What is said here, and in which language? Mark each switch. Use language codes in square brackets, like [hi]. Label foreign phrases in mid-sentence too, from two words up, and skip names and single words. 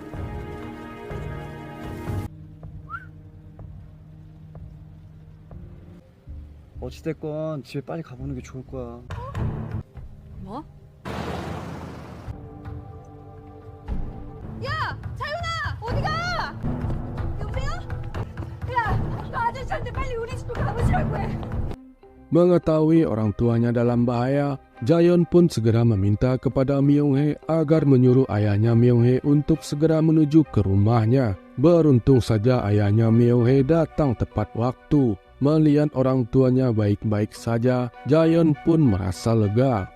[ko] 어찌됐건 집에 빨리 가보는 게 좋을 거야. 뭐? 야! 자윤아! 어디가? 여보세요? 야! 너 아저씨한테 빨리 우리 집으로 가보시라고 해. [id] Mengetahui orang tuanya dalam bahaya, Jaeyeon pun segera meminta kepada Myung-hee agar menyuruh ayahnya Myung-hee untuk segera menuju ke rumahnya. Beruntung saja ayahnya Myung-hee datang tepat waktu. Melihat orang tuanya baik-baik saja, Jaeyeon pun merasa lega.